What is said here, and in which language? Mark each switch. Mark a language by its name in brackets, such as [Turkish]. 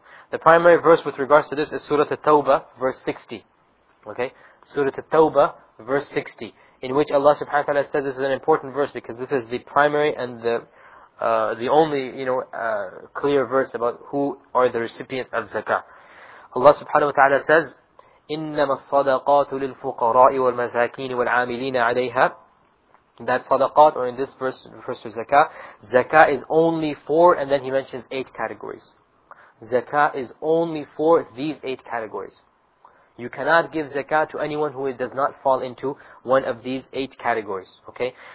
[English] The primary verse with regards to this is Surah At-Tawbah, verse 60. Okay? Surah At-Tawbah, verse 60, in which Allah subhanahu wa ta'ala says this is an important verse because this is the primary and the only, clear verse about who are the recipients of zakah. Allah subhanahu wa ta'ala says, [Arabic] إِنَّمَا الصَّدَقَاتُ لِلْفُقَرَاءِ وَالْمَسَاكِينِ وَالْعَامِلِينَ عَلَيْهَا. [English] That sadaqat, or in this verse refers to zakah. Zakah is only for, and then he mentions 8 categories. Zakah is only for these 8 categories. You cannot give zakah to anyone who does not fall into one of these 8 categories. Okay?